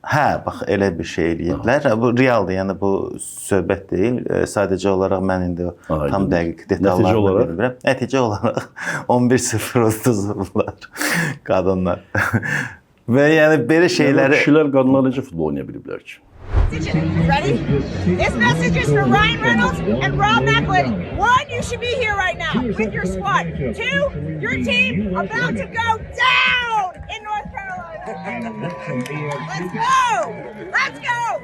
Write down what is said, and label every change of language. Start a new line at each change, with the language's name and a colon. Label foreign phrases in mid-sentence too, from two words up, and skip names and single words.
Azerbaijani: Hə, bax elə bir şey eləyiblər. Bu realdır, yəni bu söhbət deyil. Sadəcə olaraq mən indi tam dəqiq detallarını bilmirəm. Nəticə olaraq 11-0 vurdular qadınlar. Və yəni belə şeyləri kişilər qadınlar necə futbol oynaya biliblər ki?
English: Ready? This message is for Ryan Reynolds and Rob McElhenney. One, you should be here right now with your squad. Two, your team about to go down in North Carolina. Let's go! Let's go!